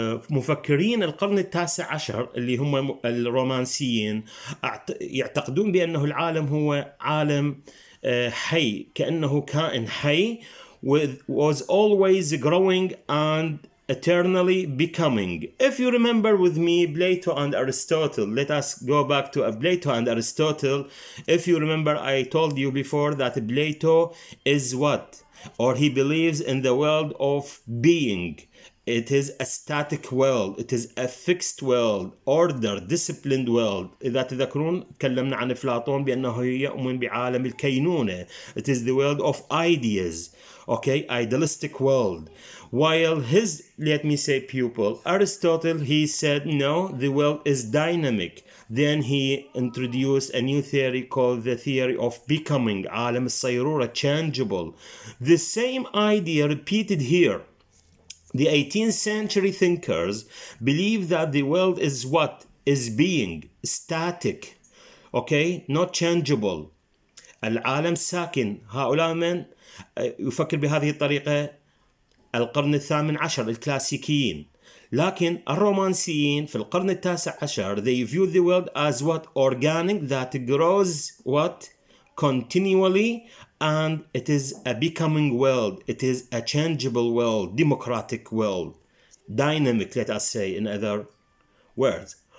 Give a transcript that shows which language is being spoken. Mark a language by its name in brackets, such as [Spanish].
[Arabic] مفكرين القرن التاسع عشر اللي هم الرومانسيين يعتقدون بأنه العالم هو عالم حي، كأنه كائن حي [English] was always growing and eternally becoming. If you remember with me Plato and Aristotle, let us go back to Plato and Aristotle. If you remember, I told you before that Plato is what? Or he believes in the world of being. It is a static world. It is a fixed world, order, disciplined world. [Arabic] إذا تذكرون تكلمنا عن أفلاطون بأنه يؤمن بعالم الكينونة. [English] It is the world of ideas, okay, idealistic world. While his, let me say, pupil, Aristotle, he said, no, the world is dynamic. Then he introduced a new theory called the theory of becoming, [Arabic] عالم الصيرورة, [English] changeable. The same idea repeated here. The 18th century thinkers believe that the world is what? Is being, static, okay, not changeable. [Arabic] العالم ساكن. هؤلاء من يفكر بهذه الطريقة القرن الثامن عشر الكلاسيكيين. لكن الرومانسيين في القرن التاسع عشر [English] they view the world as what? Organic, that grows what? Continually, and it is a becoming world. It is a changeable world, democratic world, dynamic, let us say, in other words.